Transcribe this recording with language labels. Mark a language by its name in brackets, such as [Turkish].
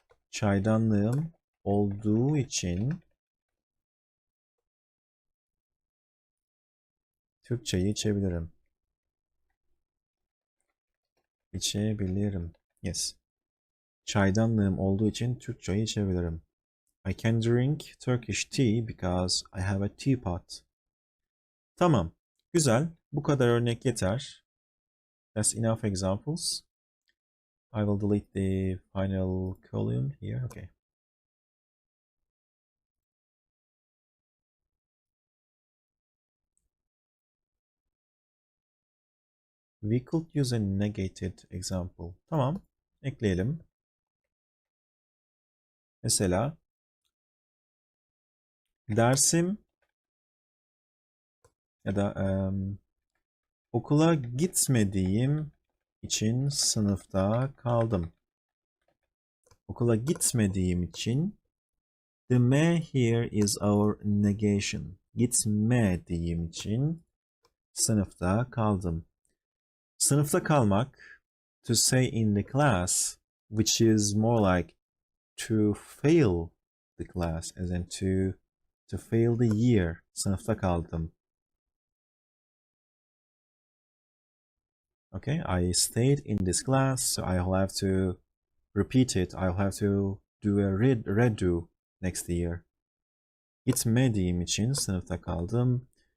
[Turkish] Çaydanlığım olduğu için Türkçeyi içebilirim. İçebilirim. Yes. Çaydanlığım olduğu için Türkçeyi içebilirim. [English] I can drink Turkish tea because I have a teapot. [Turkish] Tamam. Güzel. Bu kadar örnek yeter. [English] That's enough examples. I will delete the final column here. Okay. We could use a negated example. [Turkish] Tamam. Ekleyelim. Mesela dersim ya da okula gitmediğim için sınıfta kaldım. Okula gitmediğim için [English] the me here is our negation. [Turkish] Gitmediğim için sınıfta kaldım. [English] Sınıfta kalmak, to say in the class, which is more like to fail the class, as in to fail the year. [Turkish] Sınıfta kaldım. [English] Okay, I stayed in this class, so I'll have to repeat it. I'll have to do a redo next year. [Turkish] Gitmediğim için sınıfta kaldım.